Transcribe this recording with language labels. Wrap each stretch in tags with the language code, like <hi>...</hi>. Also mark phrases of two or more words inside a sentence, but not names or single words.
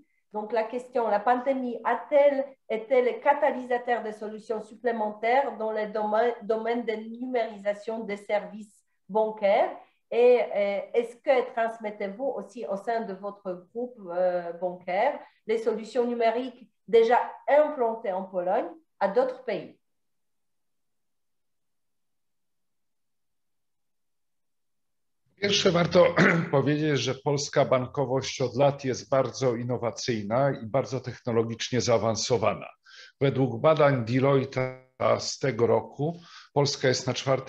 <fr>Donc, la question, la pandémie a-t-elle été le catalyseur de solutions supplémentaires dans le domaine de numérisation des services bancaires? Et est-ce que transmettez-vous aussi au sein de votre groupe bancaire les solutions numériques déjà implantées en Pologne à d'autres pays?</fr> <pl>Pierwsze warto powiedzieć, że polska bankowość od lat jest bardzo innowacyjna i bardzo technologicznie zaawansowana. Według badań Deloitte z tego roku Polska jest na 4.</pl>